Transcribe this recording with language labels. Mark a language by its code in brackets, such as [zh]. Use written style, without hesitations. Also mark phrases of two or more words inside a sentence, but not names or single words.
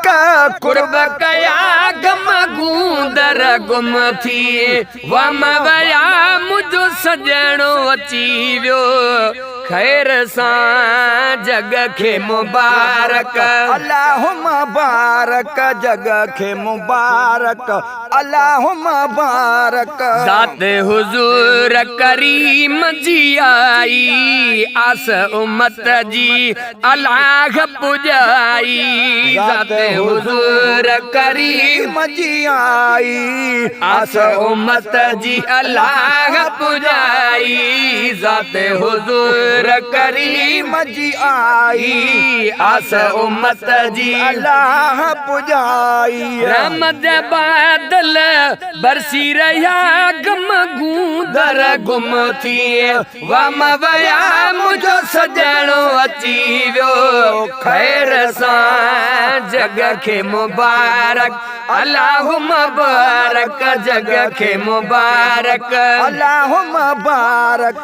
[sd] कुर्ब कया गम गूंदर गुम थी वम वया मुझो सजणो अची वियो खैर सां जग खे मुबारक [ar] اللهم بارك [sd] जग खे मुबारक [ar] اللهم بارك [sd] ज़ात हुजूर करीम जी आई आस उम्मत जी अल्लाह पुजाई ज़ात हुजूर करीम जी आई आस उम्मत जी अल्लाह पुजाई ज़ात हुजूर करीम जी आई आस उम्मत जी अल्लाह पुजाई रहमत बादल बरसी रहा गम गूंदर गुम थी वम वया मुझो सजणो अची वियो खैर सां जग खे मुबारक [ar] اللهم بارك [sd] जग खे मुबारक [ar] اللهم بارك